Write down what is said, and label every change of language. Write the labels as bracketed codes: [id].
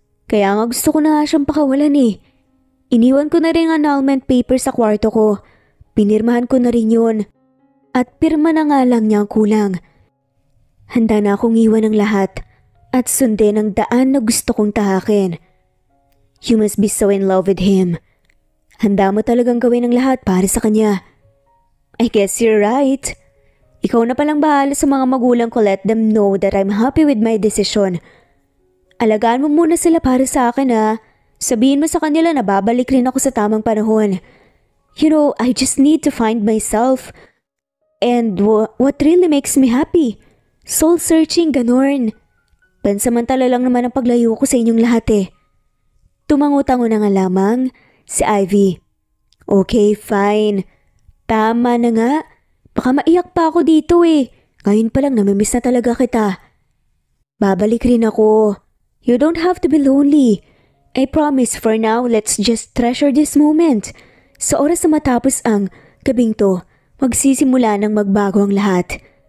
[tl] Kaya nga gusto ko na nga siyang pakawalan eh. Iniwan ko na rin ang annulment paper sa kwarto ko. Pinirmahan ko na rin yun. At pirma na nga lang niya ang kulang. Handa na akong iwan ng lahat at sundin ang daan na gusto kong tahakin. [en] You must be so in love with him. [tl] Handa mo talagang gawin ang lahat para sa kanya. [en] I guess you're right. [tl] Ikaw na palang bahala sa mga magulang ko. [en] Let them know that I'm happy with my decision. [tl] Alagaan mo muna sila para sa akin Sabihin mo sa kanila na babalik rin ako sa tamang panahon. [en] You know, I just need to find myself. And what really makes me happy? Soul searching, [tl] ganon. Pansamantala lang naman ang paglayo ko sa inyong lahat Tumango-tango na nga lamang si Ivy. Okay, fine. Tama na nga. Baka maiyak pa ako dito Ngayon pa lang namimiss na talaga kita. Babalik rin ako. [en] You don't have to be lonely. I promise for now, let's just treasure this moment. [tl] Sa oras na matapos ang gabing to, magsisimula ng magbago ang lahat.